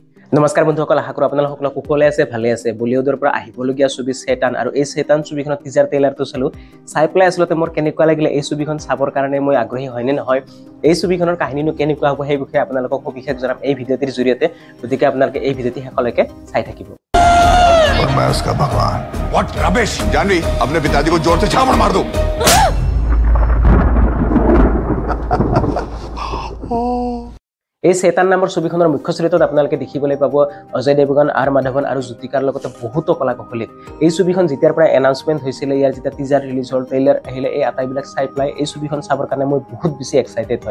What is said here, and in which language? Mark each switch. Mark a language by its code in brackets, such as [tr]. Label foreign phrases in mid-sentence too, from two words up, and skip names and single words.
[as] নমস্কাৰ বন্ধুসকল, আশা কৰোঁ আপোনালোক সকলোৱে আছে, ভালে আছে। বলিউডৰ পৰা আহিবলগীয়া ছবি চেতান আৰু এই চেতান ছবিখনৰ [en] teaser trailerটো [as] চালোঁ। চাই পেলাই আচলতে মোৰ কেনেকুৱা লাগিলে, এই ছবিখন চাবৰ কাৰণে মই আগ্ৰহী হয়নে নহয়, এই ছবিখনৰ কাহিনীনো কেনেকুৱা হ'ব, সেই বিষয়ে আপোনালোকক সবিশেষ জনাম এই ভিডিঅ'টিৰ জৰিয়তে। গতিকে আপোনালোকে এই ভিডিঅ'টি শেষলৈকে চাই থাকিব। [hi] मैं उसका भगवान। [en] What rubbish! [hi] जानवी, अपने पिताजी को जोर से झापड़ मार दो। [as] এই চেতান নামৰ ছবিখনৰ মুখ্য চৰিত্ৰত আপোনালোকে দেখিবলৈ পাব অজয় দেৱগন, আৰ মাধৱন আৰু জ্যোতিকাৰ লগতে বহুতো কলাকুশলী। এই ছবিখন যেতিয়াৰ পৰা এনাউন্সমেণ্ট হৈছিলে, ইয়াৰ যেতিয়া [en] teaser release [as] হ'ল, ট্ৰেইলাৰ আহিলে, এই আটাইবিলাক চাই পেলাই এই ছবিখন চাবৰ কাৰণে মই বহুত বেছি এক্সাইটেড হয়।